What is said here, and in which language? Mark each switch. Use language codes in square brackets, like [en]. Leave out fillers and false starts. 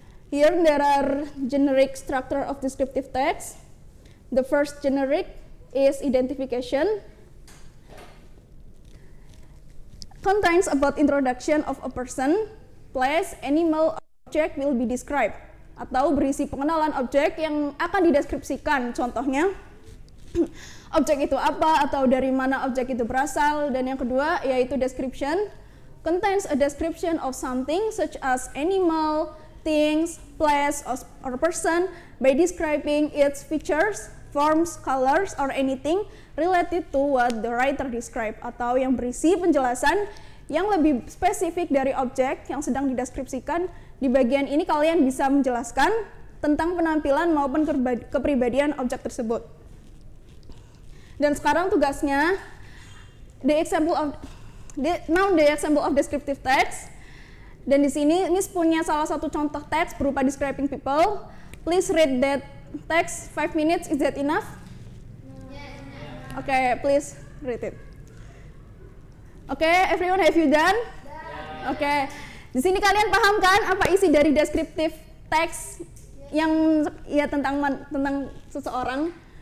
[en] Here there are generic structure of descriptive text. The first generic is identification. Contains about introduction of a person, place, animal, object will be described. [id] Atau berisi pengenalan objek yang akan dideskripsikan. Contohnya, objek itu apa atau dari mana objek itu berasal. Dan yang kedua yaitu description. [en] Contains a description of something such as animal, things, place, or person by describing its features, forms, colors, or anything related to what the writer described, [id] atau yang berisi penjelasan yang lebih spesifik dari objek yang sedang dideskripsikan. Di bagian ini kalian bisa menjelaskan tentang penampilan maupun kepribadian objek tersebut. Dan sekarang tugasnya [en] the example of descriptive text. [id] Dan di sini Miss punya salah satu contoh teks berupa [en] describing people. Please read that text 5 minutes. Is that enough? Okay, please read it. Okay, everyone, have you done? Okay. [id] Di sini kalian paham kan apa isi dari descriptive text yang ya tentang seseorang?